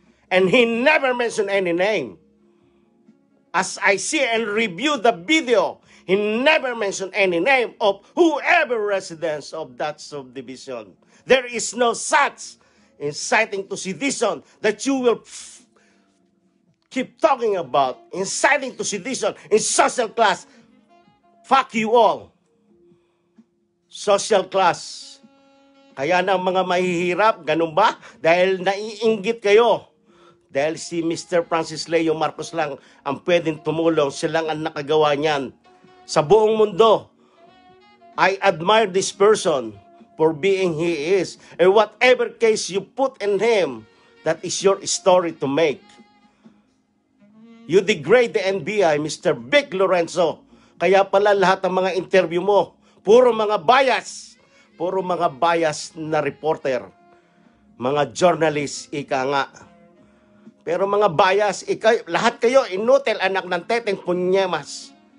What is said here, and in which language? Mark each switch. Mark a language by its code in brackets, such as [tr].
[en] And he never mentioned any name. As I see and review the video, he never mentioned any name of whoever residents of that subdivision. There is no such inciting to sedition that you will keep talking about. Inciting to sedition in social class. Fuck you all. Social class. [tl] Kaya ng mga mahihirap, ganun ba? Dahil naiinggit kayo. Dahil si Mr. Francis Leo Marcos lang ang pwedeng tumulong. Silang ang nakagawa niyan. Sa buong mundo, [en] I admire this person for being he is. And whatever case you put in him, that is your story to make. You degrade the NBI, Mr. Vic Lorenzo. [tl] Kaya pala lahat ng mga interview mo, puro mga bias. Puro mga bias na reporter. Mga journalist, ika nga. Pero mga bias, lahat kayo, inutil, anak ng teteng, punyemas.